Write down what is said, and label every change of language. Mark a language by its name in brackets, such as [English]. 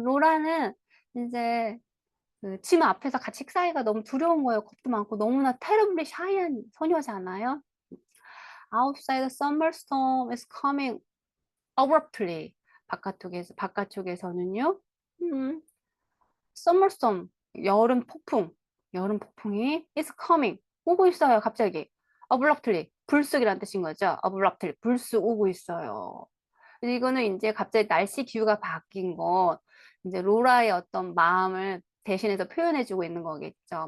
[Korean] 로라는 이제 그 치마 앞에서 같이 식사하기가 너무 두려운 거예요. 겁도 많고 너무나 [English] terribly shy [Korean] 한 소녀잖아요. [English] Outside, summer storm is coming abruptly. [Korean] 바깥쪽에서는요, [English] summer storm, [Korean] 여름 폭풍이 [English] is coming, [Korean] 오고 있어요, 갑자기. abruptly, 불쑥이란 뜻인 거죠. abruptly, 불쑥 오고 있어요. 이거는 이제 갑자기 날씨 기후가 바뀐 거, 이제 로라의 어떤 마음을 대신해서 표현해주고 있는 거겠죠.